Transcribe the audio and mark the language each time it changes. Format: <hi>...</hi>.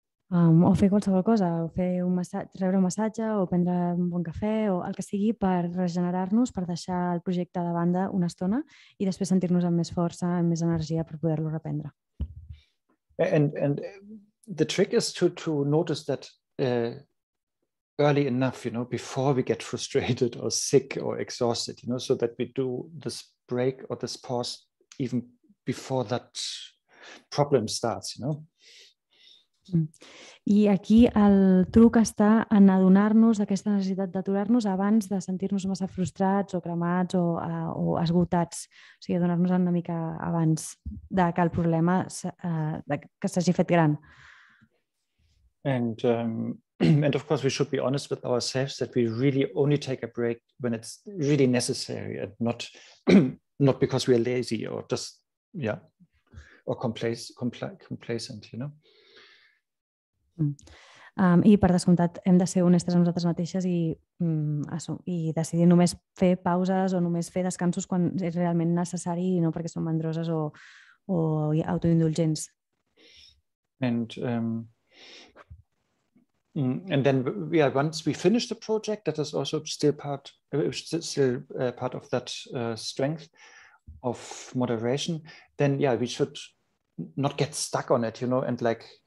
<ca>O fer qualsevol cosa, o fer rebre un massatge, o prendre un bon cafè, o el que sigui per regenerar-nos, per deixar el projecte de banda una estona i després sentir-nos amb més força, amb més energia per poder-lo reprendre.</ca> <en>And the trick is to notice that early enough, before we get frustrated or sick or exhausted, so that we do this break or this pause even before that problem starts,</en> <ca>I aquí el truc està en adonar-nos d'aquesta necessitat d'aturar-nos abans de sentir-nos massa frustrats o cremats o esgotats. O sigui, adonar-nos una mica abans de que el problema que s'hagi fet gran.</ca> <en>And of course, we should be honest with ourselves that we really only take a break when it's really necessary and not because we are lazy or just, or complacent,</en> <ca>I per descomptat hem de ser honestes amb nosaltres mateixes i decidir només fer pauses o només fer descansos quan és realment necessari i no perquè són mandroses o autoindulgents.</ca> <en>And then, once we finish the project, that is also still part of that strength of moderation. Then, we should not get stuck on it, and like.</en>